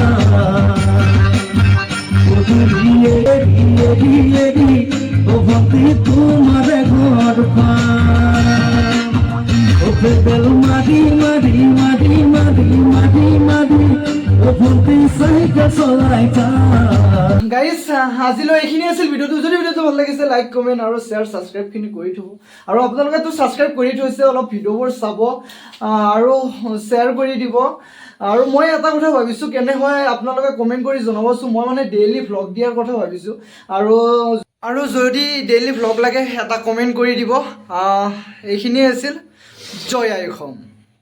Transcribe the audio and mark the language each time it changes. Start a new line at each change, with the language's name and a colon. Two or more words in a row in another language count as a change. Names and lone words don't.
Assamese: O vante tumare ghar paai o pedal madi o vante saika solaita গাইজ আজিলৈ এইখিনি আছিল ভিডিঅ'টো যদি ভিডিঅ'টো ভাল লাগিছে
English: like comment
Assamese: আৰু শ্বেয়াৰ ছাবস্ক্ৰাইবখিনি কৰি থ'ব আৰু আপোনালোকেতো ছাবস্ক্ৰাইব কৰি থৈছে অলপ ভিডিঅ'বোৰ চাব আৰু শ্বেয়াৰ কৰি দিব আৰু মই এটা কথা ভাবিছোঁ কেনে হয় আপোনালোকে কমেণ্ট কৰি জনাবচোন মই মানে
English: daily vlog
Assamese: দিয়াৰ কথা ভাবিছোঁ আৰু যদি
English: daily vlog
Assamese: লাগে এটা কমেণ্ট কৰি দিব এইখিনিয়ে আছিল জয় আই অসম।